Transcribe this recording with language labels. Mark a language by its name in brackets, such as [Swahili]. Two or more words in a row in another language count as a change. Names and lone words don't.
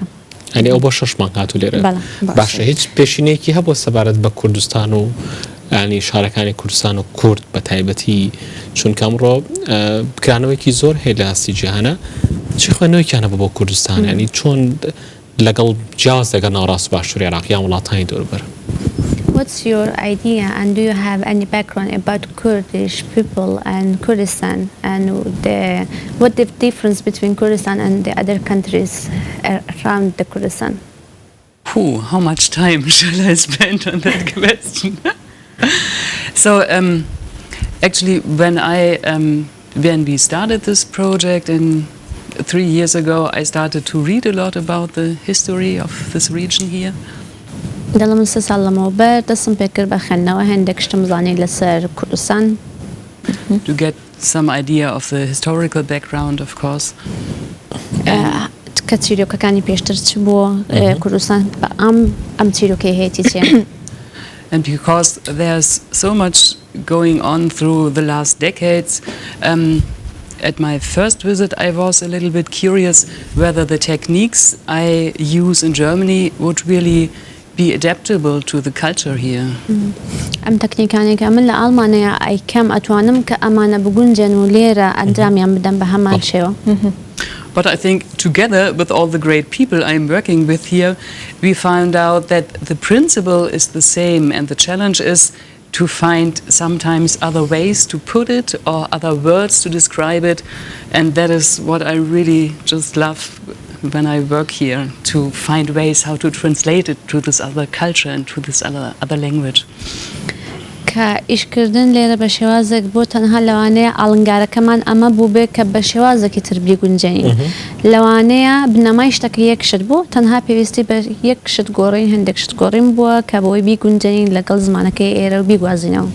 [Central Kurdish] ئەنی ئەو بۆ 6 مانگ هاتوو لێرە باشە هیچ پێشینەیەکی هەبوو سەبارەت بە کوردستان و ینی شارەکانی کوردستان و کورد بە تایبەتی چونکە ئەمڕۆ بکرانەوەیکی زۆر هەیە لە هەستی جیهانە چی خوێنەوەیکیان هەبوو بۆ کوردستان ینی چۆن لەگەڵ جیاواز لەگەڵ ناوەڕاست باشووری عێراق یان وڵاتانی دەوروبەر. [English] What's your idea, and do you have any background about Kurdish people and Kurdistan, and what the difference between Kurdistan and the other countries around the Kurdistan? How much time shall I spend on that question? So actually when we started this project 3 years ago, I started to read a lot about the history of this region here. [Central Kurdish] دەڵم سە ساڵ لەمەوبەر دەستم پێکرد بە خوێندنەوە هەندێک شتم زانی لەسەر کوردستان [English] to get some idea of the historical background, of course. [Central Kurdish] کە چیرۆکەکانی پێشتر چ بووە کوردستان ئەم چیرۆکەی هەیەی چیە؟ [English] And because there's so much going on through the last decades, at my first visit I was a little bit curious whether the techniques I use in Germany would really be adaptable to the culture here. [Central Kurdish] ئەم تەکنیکانێکە من لە ئەڵمانیا ئەیکەم ئەتوانم کە ئەمانە بگونجێن و لێرە ئەنجامیان بدەم بە هەمان شێوە. [English] But I think together with all the great people I'm working with here, we found out that the principle is the same, and the challenge is to find sometimes other ways to put it or other words to describe it, and that is what I really just love when I work here, to find ways how to translate it to this other culture and to this other language. [Central Kurdish] کە ئیشکردن لێرە بە شێوازێک بۆ تەنها لەوانەیە ئاڵنگارەکەمان ئەمە بوو بێ کە بە شێوازێکی تر بیگونجێنین لەوانەیە بنەمای شتەکە یەک شت بوو تەنها پێویستی بە یەک شت گۆڕین هەندێک شت گۆڕین بووە کە بۆی بیگونجێنین لەگەڵ زمانەکەی ئێرە و بیگوازینەوە.